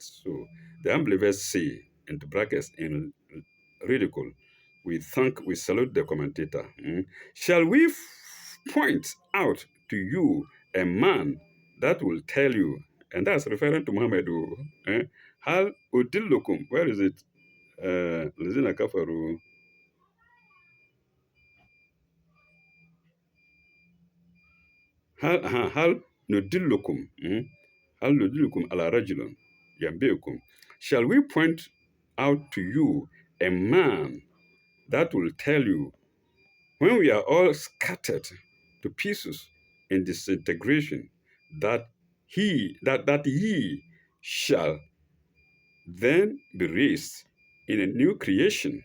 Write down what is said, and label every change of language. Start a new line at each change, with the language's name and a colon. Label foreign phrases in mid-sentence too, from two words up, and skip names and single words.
English: So the unbelievers say, into brackets, in ridicule, we salute the commentator. Shall we point out to you a man that will tell you, and that's referring to Muhammad,
Arabic: هل أدلكم,
English: where is it?
Arabic: الذين كفروا, هل ندلكم هل ندلكم على رجل ينبئكم.
English: Shall we point out to you a man that will tell you, when we are all scattered to pieces in disintegration, that ye shall then be raised in a new creation?